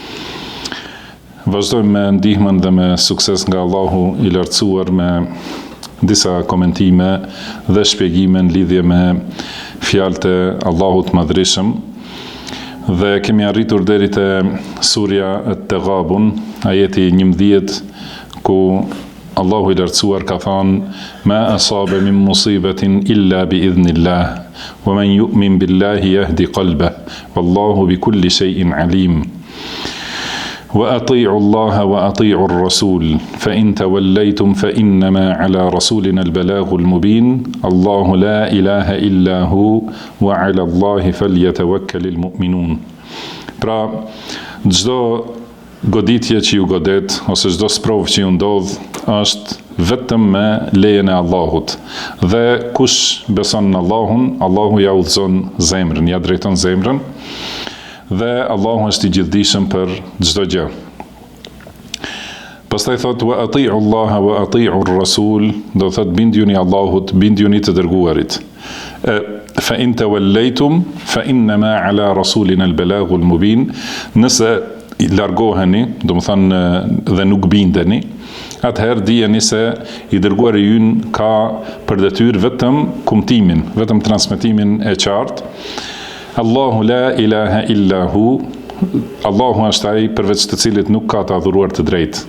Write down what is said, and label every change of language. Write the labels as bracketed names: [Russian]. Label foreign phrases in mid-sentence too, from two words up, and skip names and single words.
[Albanian] Vazhdojmë me ndihmën dhe me sukses nga Allahu I lartësuar me disa komentime dhe shpjegime në lidhje me fjalët e Allahut Madhreshëm, dhe kemi arritur deri te surja At-Taghabun, ajeti 11, ku Allahu I lartësuar ka thënë: [Arabic] "ما أصاب من مصيبة إلا بإذن الله ومن يؤمن بالله يهد قلبه والله بكل شيء عليم." وأطيعوا الله وأطيعوا الرسول فإن توليتم فإنما على رسولنا البلاغ المبين الله لا إله إلا هو وعلى الله فليتوكل المؤمنون. [Albanian] Pra, çdo goditje që ju godet ose çdo sprovë që ju ndodh është vetëm me lejen e Allahut. Dhe kush beson në Allahun, Allahu ja udhëzon zemrën, ja drejton zemrën. Dhe Allahu është I gjithdijshëm për çdo gjë. Pastaj thot: [Arabic] "وأطيعوا الله وأطيعوا الرسول", [Albanian] do thot bindjuni Allahut, bindjuni të dërguarit. [Arabic] فإن توليتم فإنما على رسولنا البلاغ المبين. [Albanian] Nëse I largoheni, do të thonë dhe nuk bindeni, atëherë dijeni se I dërguari ynë ka për detyrë vetëm kumtimin, vetëm transmetimin e qartë. [Arabic] الله لا إله إلا هو, [Albanian] Allahu është ai përveç të cilit nuk ka të adhuruar të drejtë.